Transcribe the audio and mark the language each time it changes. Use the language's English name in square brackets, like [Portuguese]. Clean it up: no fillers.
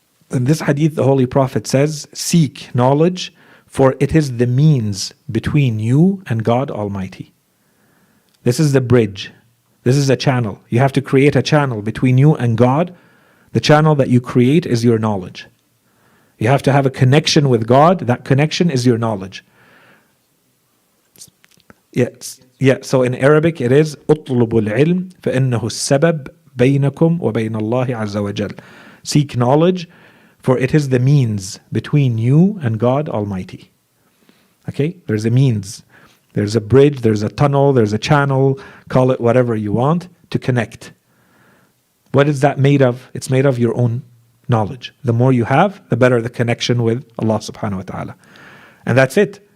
[English] In this hadith, the Holy Prophet says, seek knowledge, for it is the means between you and God Almighty. This is the bridge. This is a channel. You have to create a channel between you and God. The channel that you create is your knowledge. You have to have a connection with God. That connection is your knowledge. Yes. Yeah, so in Arabic it is [Arabic] اطلبوا العلم فإنه السبب بينكم وبين الله عز وجل. [English] Seek knowledge, for it is the means between you and God Almighty. Okay, there's a means. There's a bridge, there's a tunnel, there's a channel, call it whatever you want, to connect. What is that made of? It's made of your own knowledge. The more you have, the better the connection with Allah subhanahu wa ta'ala. And that's it.